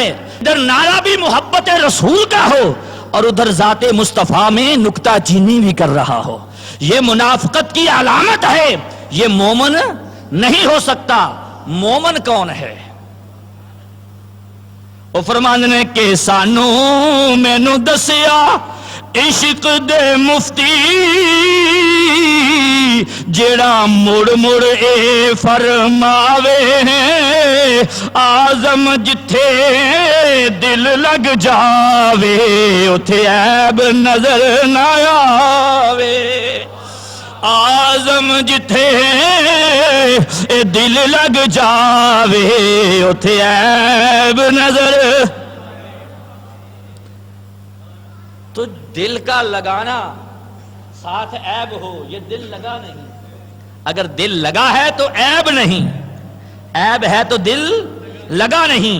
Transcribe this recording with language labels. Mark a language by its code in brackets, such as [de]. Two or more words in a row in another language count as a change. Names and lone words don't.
[ur] ادھر نعرہ بھی محبت رسول کا ہو اور ادھر ذات مصطفیٰ میں نکتہ چینی بھی کر رہا ہو، یہ منافقت کی علامت ہے، یہ مومن نہیں ہو سکتا۔ مومن کون ہے؟ [pa] وہ فرماندے نے کہ سانو مینوں دسیا عشق دے مفتی، جیڑا مڑ مڑ اے فرماوے، آزم جتھے دل لگ جاوے، اتھے عیب نظر نہ آوے۔ آزم جتھے دل لگ جاوے اتھے عیب نظر. [ur] تو دل کا لگانا ساتھ عیب ہو، یہ دل لگا نہیں. اگر دل لگا ہے تو عیب نہیں، عیب ہے تو دل لگا نہیں.